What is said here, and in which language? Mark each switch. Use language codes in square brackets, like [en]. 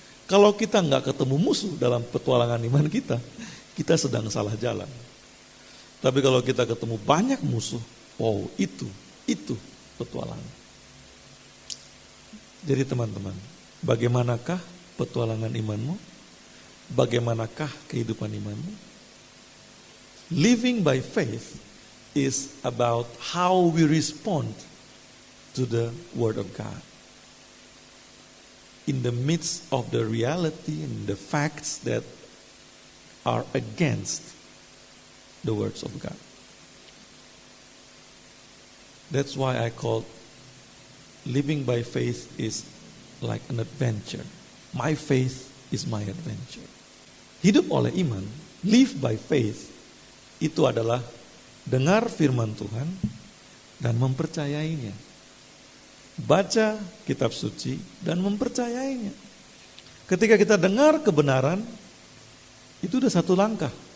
[id] Kalau kita nggak ketemu musuh dalam petualangan iman kita, kita sedang salah jalan. Tapi kalau kita ketemu banyak musuh, wow, itu petualangan. Jadi teman-teman, bagaimanakah petualangan imanmu? Bagaimanakah kehidupan imanmu? [en] Living by faith is about how we respond to the Word of God. In the midst of the reality and the facts that are against the words of God. That's why I call living by faith is like an adventure. My faith is my adventure. [id] Hidup oleh iman, [en] live by faith, [id] itu adalah dengar firman Tuhan dan mempercayainya. Baca kitab suci dan mempercayainya. Ketika kita dengar kebenaran, itu udah satu langkah.